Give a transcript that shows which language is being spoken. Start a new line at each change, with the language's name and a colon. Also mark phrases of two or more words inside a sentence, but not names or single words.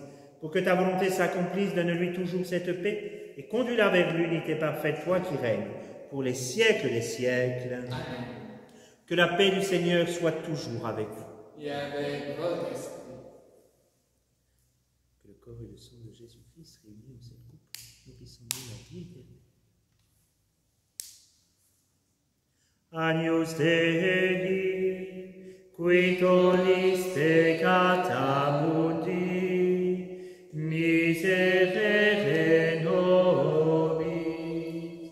French: Pour que ta volonté s'accomplisse, donne-lui toujours cette paix et conduis-la vers l'unité parfaite, toi qui règnes pour les siècles des siècles. Amen. Que la paix du Seigneur soit toujours avec vous. Et avec votre esprit. Que le corps et le sang de Jésus-Christ réunis en cette coupe nourrissant la vie éternelle.
Latin: Agnus Dei, qui tollis peccata mundi, miserere nobis.